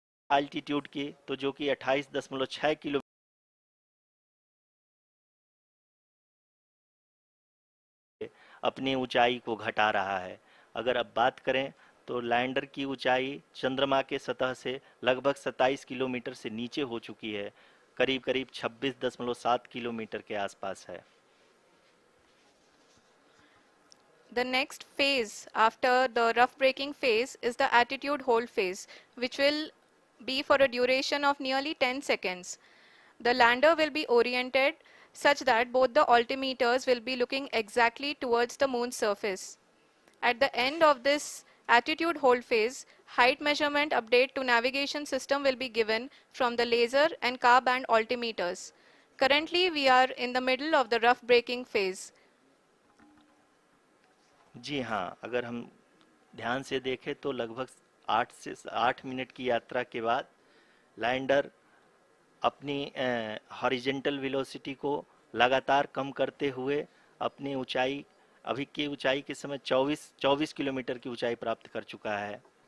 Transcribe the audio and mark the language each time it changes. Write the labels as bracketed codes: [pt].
[hi] Altitude की तो जो कि 28.6 किलो अपनी ऊंचाई को घटा रहा है। अगर अब बात करें तो लैंडर की ऊंचाई चंद्रमा के सतह से लगभग 27 किलोमीटर से नीचे हो चुकी है, करीब 26.7 किलोमीटर के आसपास है। [en] The next phase after the rough braking phase is the attitude hold phase, which will be for a duration of nearly 10 seconds. The lander will be oriented such that both the altimeters will be looking exactly towards the moon's surface. At the end of this attitude hold phase, height measurement update to navigation system will be given from the laser and car band altimeters. Currently, we are in the middle of the rough braking phase. [hi] जी हाँ, अगर हम ध्यान से देखें तो लगभग 8 minute की यात्रा के बाद लैंडर अपनी हॉरिजेंटल वेलोसिटी को लगातार कम करते हुए अपनी ऊंचाई अभी की ऊंचाई के समय 24 किलोमीटर की ऊंचाई प्राप्त कर चुका है।